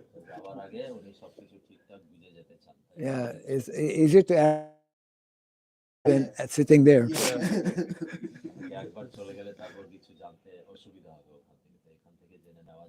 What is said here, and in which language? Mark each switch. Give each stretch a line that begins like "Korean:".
Bangla: যাওয়ার আগে উনি সবকিছু ঠিকঠাক বুঝে যেতে চান।
English: Yeah, it's easier to ask than sitting there.
Bangla: একবার চলে গেলে তারপর কিছু জানতে অসুবিধা হবে ওখান থেকে, তো এখান থেকে জেনে